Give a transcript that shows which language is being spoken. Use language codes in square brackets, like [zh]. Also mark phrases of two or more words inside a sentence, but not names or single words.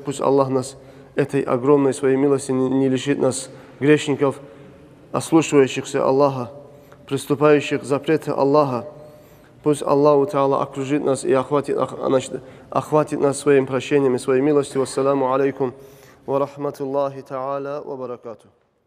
[ru] Пусть Аллах нас этой огромной своей милости не лишит нас, грешников, ослушивающихся Аллаха, приступающих к запрету Аллаха. Пусть Аллаху Та'ала окружит нас и охватит нас своим прощением и своей милостью. [ar] والسلام عليكم ورحمة الله تعالى وبركاته.